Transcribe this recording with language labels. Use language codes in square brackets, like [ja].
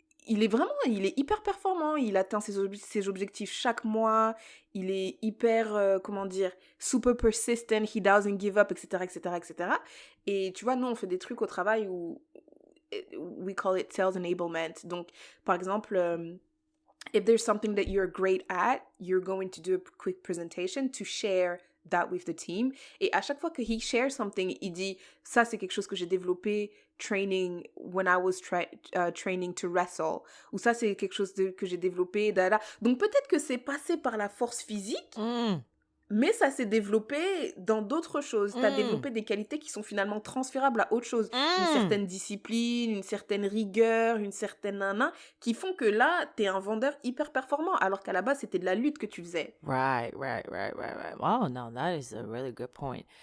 [fr] Il est hyper performant, il atteint ses objectifs chaque mois, il est hyper, super persistent, [en] he doesn't give up, etc. [fr] Et tu vois, nous, on fait des trucs au travail où [en] we call it sales enablement. [fr] Donc, par exemple, if there's something that you're great at, you're going to do a quick presentation to share that with the team. Et à chaque fois que [en] he shares something, [fr] il dit, ça, c'est quelque chose que j'ai développé [en] training when I was training to wrestle, [fr] ou ça c'est quelque chose que j'ai développé, donc peut-être que c'est passé par la force physique, Mais ça s'est développé dans d'autres choses. Tu as Mm. développé des qualités qui sont finalement transférables à autre chose. Une Mm. certaine discipline, une certaine rigueur, une certaine nana, qui font que là, tu es un vendeur hyper performant, alors qu'à la base, c'était de la lutte que tu faisais. [en] Right. Wow, no, that is a really good point.